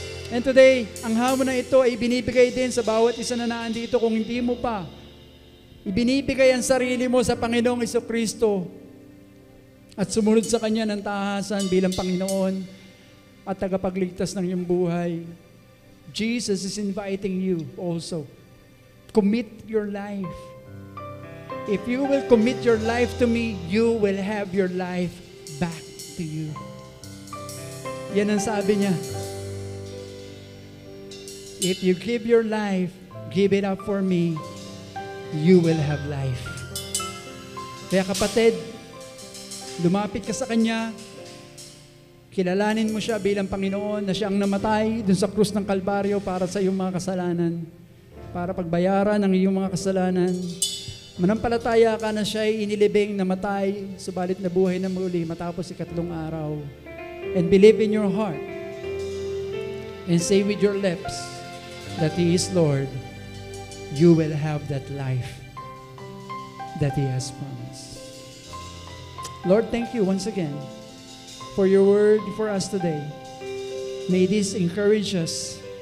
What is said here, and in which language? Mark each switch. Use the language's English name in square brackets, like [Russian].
[English] And today, [Filipino] ang hamon na ito ay binibigay din sa bawat isa na naandito kung hindi mo pa ibinibigay ang sarili mo sa Panginoong Jesucristo at sumunod sa Kanya ng tahasan bilang Panginoon at tagapagligtas ng iyong buhay. [English] Jesus is inviting you also. Commit your life. If you will commit your life to me, you will have your life back to you. [Filipino] Yan ang sabi niya. [English] If you give your life, give it up for me, you will have life. [Filipino] Kaya kapatid, lumapit ka sa Kanya, kilalanin mo siya bilang Panginoon na siyang namatay dun sa krus ng Kalbaryo para sa iyong mga kasalanan, para pagbayaran ang iyong mga kasalanan. Manampalataya ka na siya ay inilibing, namatay, subalit nabuhay na muli matapos 3 araw. [English] And believe in your heart and say with your lips that He is Lord, you will have that life that He has promised. Lord, thank you once again for your word for us today. May this encourage us